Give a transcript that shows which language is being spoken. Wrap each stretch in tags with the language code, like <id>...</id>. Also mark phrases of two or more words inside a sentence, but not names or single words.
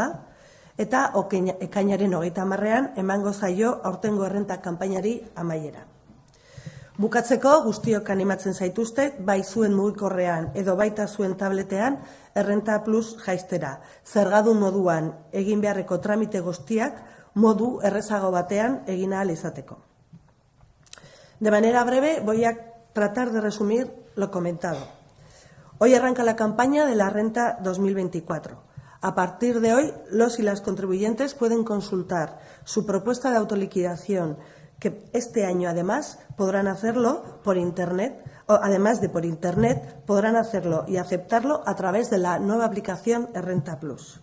<eu>Eta ekainaren 30-ean emango zaio aurtengo errenta kanpainari amaiera. Bukatzeko, guztiok animatzen zaituztet, bai zuen mugikorrean edo baita zuen tabletean, Errenta Plus jaistera. Zergadun moduan egin beharreko tramite guztiak modu errezago batean egin ahal izateko.</eu> <es>De manera breve, voy a tratar de resumir lo comentado. Hoy arranca la campaña de la Renta 2024. A partir de hoy, los y las contribuyentes pueden consultar su propuesta de autoliquidación, que este año además podrán hacerlo por Internet, además de por Internet, podrán hacerlo y aceptarlo a través de la nueva aplicación Errenta Plus.</es>